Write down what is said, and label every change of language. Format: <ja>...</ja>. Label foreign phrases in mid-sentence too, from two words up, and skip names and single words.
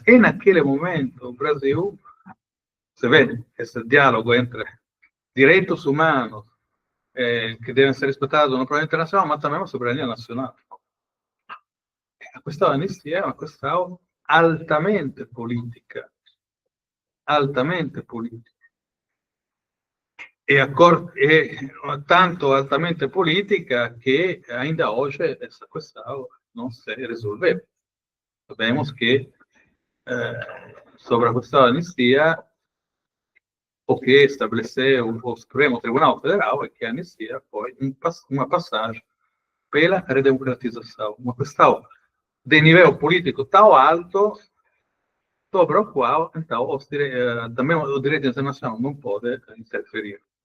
<pt>E naquele momento, o Brasil, você vê, esse diálogo entre direitos humanos que devem ser respeitados no plano internacional, mas também a soberania nacional. A questão da anistia é uma questão altamente política. Altamente política. E tanto altamente politica che ainda hoje essa questão não se resolveu. Sabemos que sobre a questão da anistia, o que estabeleceu o Supremo Tribunal Federal é que a anistia foi uma passagem pela redemocratização, uma questão de nível político tão alto sobre o qual, então, também o direito internacional não pode interferir.</pt>